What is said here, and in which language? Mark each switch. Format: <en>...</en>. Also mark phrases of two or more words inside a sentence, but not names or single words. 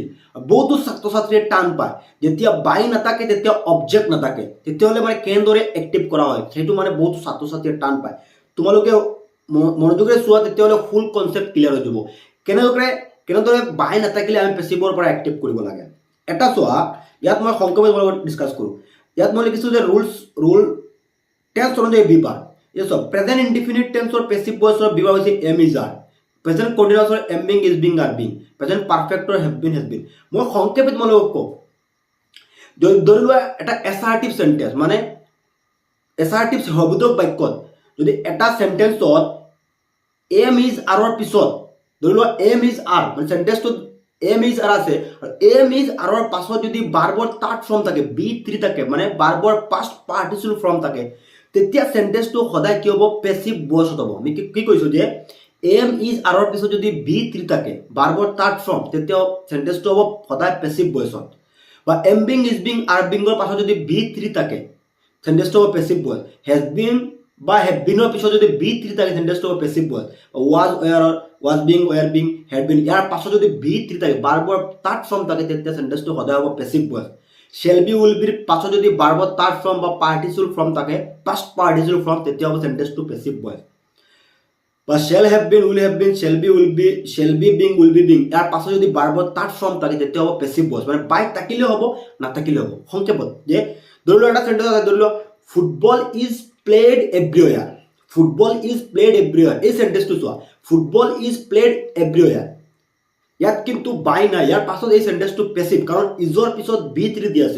<as>বহুতো ছাত্ৰ ছাত্ৰীয়ে টান পায় যেতিয়া বাই নাথাকে তেতিয়া অবজেক্ট নাথাকে তেতিয়াহ'লে মানে কেনেদৰে এক্টিভ কৰা হয় সেইটো মানে বহুত ছাত্ৰ ছাত্ৰীয়ে টান পায়। তোমালোকে মনোযোগেৰে চোৱা তেতিয়াহ'লে</as> <en>full concept clear</en> <as>হৈ যাব কেনেদৰে বাই নাথাকিলে আমি পেসিভৰ পৰা এক্টিভ কৰিব লাগে। এটা চোৱা ইয়াত মই সংক্ষেপে তোমালোকৰ ডিসকাস কৰোঁ। ইয়াত মই লিখিছোঁ যে</as> <en>rule tense</en> <as>অনুযায়ী বিভাগ।</as> <en>Yes, present indefinite tense or passive voice or</en> <as>বিভাগ হৈছে</as> <en>am is are, present continuous or am being is being are being, present perfect or have been has been।</en> <as>মই সংক্ষেপে তোমালোকক কওঁ ধৰি লোৱা এটা</as> <en>assertive sentence</en> <as>মানে এছাৰ্টিভ শব্দক বাক্যত যদি এটা সেন্টেন্সত</as> <en>am is are</en> <as>ৰ পিছত ধৰি লোৱা</as> <en>am is are</en> <as>মানে সেন্টেন্সটো</as> <en>am is are</en> <as>আছে আৰু</as> <en>am is are</en> <as>ৰ পাছত যদি ভাৰ্বৰ</as> <en>third form</en> <as>থাকে be3 থাকে মানে ভাৰ্বৰ</as> <en>past participle form</en> <as>থাকে তেতিয়া সেন্টেন্সটো সদায় কি হ'ব</as> <en>passive voice</en> <as>হ'ব। আমি কি কৈছো যে</as> <en>am is are</en> <as>ৰ পিছত যদি be3 থাকে ভাৰ্বৰ</as> <en>third form</en> <as>তেতিয়া সেন্টেন্সটো হ'ব সদায়</as> <en>passive voice.</en> <as>বা</as> <en>am being is being are being</en> <as>ৰ পাছত যদি be3 থাকে সেন্টেন্সটো হ'ব</as> <en>passive voice. has been</en> <as>বা</as> <en>have been</en> <as>ৰ পিছত যদি be3 থাকে সেন্টেন্সটো হ'ব</as> <en>passive voice. was being were being had been</en> <as>ইয়াৰ পাছত যদি be3 থাকে ভাৰ্বৰ</as> <en>third form</en> <as>থাকে তেতিয়া সেন্টেন্সটো সদায় হ'ব</as> <en>passive voice. shall be will be</en> <as>পাছত যদি ভাৰ্বৰ</as> <en>third form</en> <as>বা</as> <en>participle form</en> <as>থাকে</as> <en>past participle form</en> <as>তেতিয়া হ'ব সেন্টেন্সটো</as> <en>passive voice.</en> <as>বা</as> <en>shall have been will have been shall be will be shall be being will be being</en> <as>ইয়াৰ পাছত যদি ভাৰ্বৰ</as> <en>third form</en> <as>থাকে তেতিয়া হ'ব</as> <en>passive voice.</en> <as>মানে বাই থাকিলে হ'ব নাথাকিলে হ'ব। সংক্ষেপত যে ধৰি লোৱা এটা সেন্টেন্স আছে ধৰি লোৱা</as> <en>football is played everywhere, football is played everywhere.</en> <as>এই সেন্টেন্সটো চোৱা</as> <en>football is played everywhere</en> <as>ইয়াত কিন্তু বাই নাই, ইয়াৰ পাছত এই সেন্টেন্সটো পেসিভ কাৰণ ইজৰ পিছত be3 দি আছে।</as>